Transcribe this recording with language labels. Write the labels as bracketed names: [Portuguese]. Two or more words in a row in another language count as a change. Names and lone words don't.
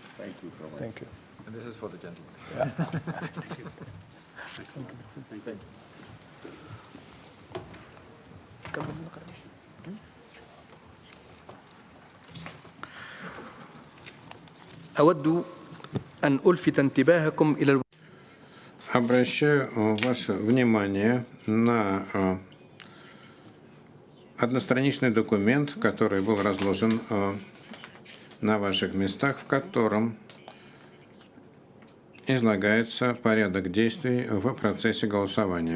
[English] Thank you so much. Thank you. And this is for the gentleman. Yeah. Thank you. Thank you. [Arabic] أود أن ألفت انتباهكم إلى [Russian] Обращаю ваше внимание на одностраничный документ, который был разложен на ваших местах, в котором излагается порядок действий в процессе голосования.